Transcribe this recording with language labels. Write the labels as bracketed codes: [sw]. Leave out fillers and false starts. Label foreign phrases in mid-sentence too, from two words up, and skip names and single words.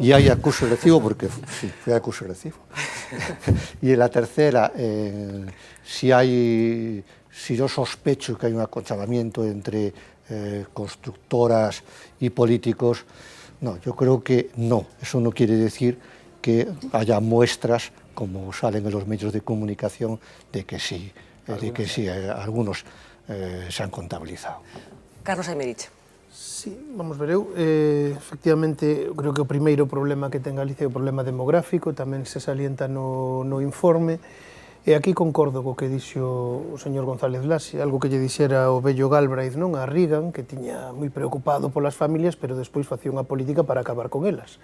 [es] Y hay acuse de recibo, porque sí, fue acuse de recibo. Y en la tercera, si yo sospecho que hay un aconchavamiento entre constructoras y políticos. No, yo creo que no. Eso no quiere decir que haya muestras, como salen en los medios de comunicación, de que sí, algunos se han contabilizado. Carlos Aymerich. [gl] Sí, vamos ver, efectivamente, creo que o primeiro problema que ten Galicia é o problema demográfico, tamén se salienta no informe, e aquí concordo co que dixo o señor González Laxe, algo que lle dixera o vello Galbraith, non, a Reagan, que tiña moi preocupado polas familias, pero despois facía unha política para acabar con elas.